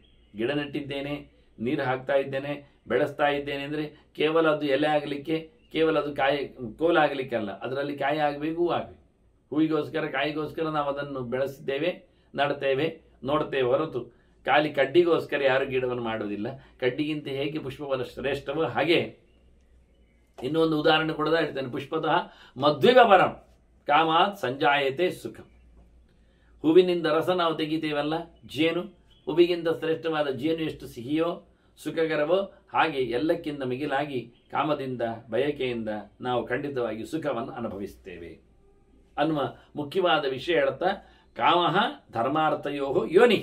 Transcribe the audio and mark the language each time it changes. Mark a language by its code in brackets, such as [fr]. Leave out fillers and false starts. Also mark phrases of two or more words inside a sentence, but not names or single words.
[kn] ಗಿಡ ನೆಟ್ಟಿದ್ದೇನೆ, ನೀರು ಹಾಕ್ತಾ ಇದ್ದೇನೆ, ಬೆಳೆಸ್ತಾ ಇದ್ದೇನೆ ಅಂದರೆ ಕೇವಲ ಅದು ಎಲೆ ಆಗಲಿಕ್ಕೆ, ಕೇವಲ ಅದು ಕಾಯಿ ಕೋಲಾಗಲಿಕ್ಕೆ ಅಲ್ಲ, ಅದರಲ್ಲಿ ಕಾಯಿ ಆಗಬೇಕು, ಹೂ ಆಗಬೇಕು. ಹೂವಿಗೋಸ್ಕರ ಕಾಯಿಗೋಸ್ಕರ ನಾವು ಅದನ್ನು ಬೆಳೆಸಿದ್ದೇವೆ, ನಡ್ತೇವೆ, ನೋಡ್ತೇವೆ ಹೊರತು ಖಾಲಿ ಕಡ್ಡಿಗೋಸ್ಕರ ಯಾರು ಗಿಡವನ್ನು ಮಾಡುವುದಿಲ್ಲ. ಕಡ್ಡಿಗಿಂತ ಹೇಗೆ ಪುಷ್ಪಬಲ ಶ್ರೇಷ್ಠವೋ ಹಾಗೆ ಇನ್ನೊಂದು ಉದಾಹರಣೆ ಕೊಡೋದಾ ಹೇಳ್ತೇನೆ. [sa] ಪುಷ್ಪತಃ ಮಧ್ವಿವ ಪರಂ ಕಾಮಾತ್ ಸಂಜಾಯತೆ ಸುಖಂ. [kn] ಹೂವಿನಿಂದ ರಸ ನಾವು ತೆಗಿತೇವಲ್ಲ, ಜೇನು, ಹೂವಿಗಿಂತ ಶ್ರೇಷ್ಠವಾದ ಜೇನು ಎಷ್ಟು ಸಿಹಿಯೋ ಸುಖಕರವೋ ಹಾಗೆ ಎಲ್ಲಕ್ಕಿಂತ ಮಿಗಿಲಾಗಿ ಕಾಮದಿಂದ ಬಯಕೆಯಿಂದ ನಾವು ಖಂಡಿತವಾಗಿ ಸುಖವನ್ನು ಅನುಭವಿಸ್ತೇವೆ ಅನ್ನುವ ಮುಖ್ಯವಾದ ವಿಷಯ ಹೇಳುತ್ತಾ, [sa] ಕಾಮಃ ಧರ್ಮಾರ್ಥಯೋ ಯೋನಿ.